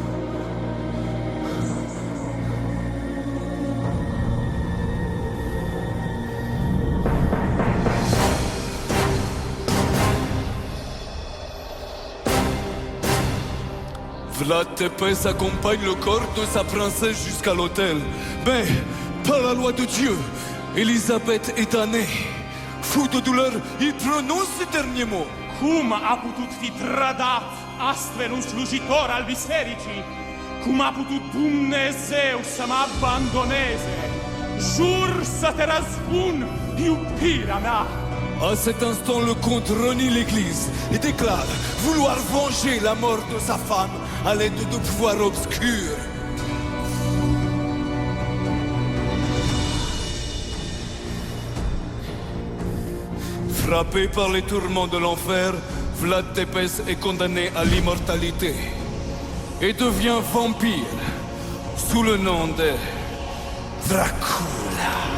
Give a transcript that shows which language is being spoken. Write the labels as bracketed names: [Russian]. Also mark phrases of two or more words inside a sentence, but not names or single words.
[French] Vlad Tepes accompagne le corps de sa princesse jusqu'à l'autel. Mais, par la loi de Dieu, Élisabeth est damnée. Fou de douleur, il prononce ce dernier mot. [Romanian] Cum a putut fi trădat astfel un slujitor al bisericii? Cum a putut Dumnezeu să mă abandoneze? Jur să te răzbun, iubirea mea! [French] À cet instant, le comte renie l'église et déclare vouloir venger la mort de sa femme à l'aide de pouvoirs obscurs. Frappé par les tourments de l'enfer, Vlad Tepes est condamné à l'immortalité et devient vampire sous le nom de Dracula.